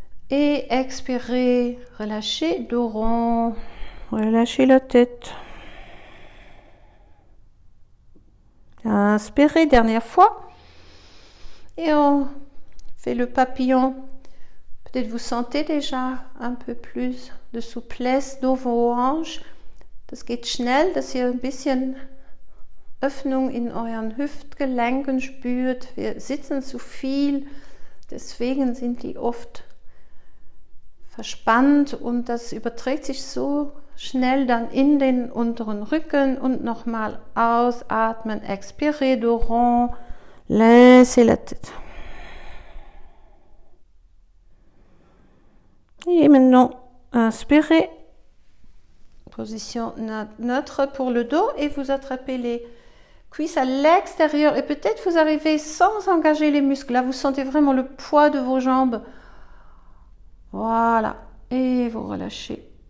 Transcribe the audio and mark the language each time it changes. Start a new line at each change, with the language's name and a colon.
French: Et expirez, relâchez, dos rond, relâchez la tête. Inspirez, dernière fois. Et on fait le papillon. Peut-être vous sentez déjà un peu plus de souplesse dans vos hanches.
German: Das geht schnell, dass ihr ein bisschen Öffnung in euren Hüftgelenken spürt. Wir sitzen zu viel, deswegen sind die oft verspannt und das überträgt sich so schnell dann in den unteren Rücken und nochmal ausatmen,
French: expirez, dos rond, laissez la tête. Et maintenant, inspirez, position neutre pour le dos et vous attrapez les cuisses à l'extérieur et peut-être vous arrivez sans engager les muscles. Là, vous sentez vraiment le poids de vos jambes. Voilà, et vous relâchez.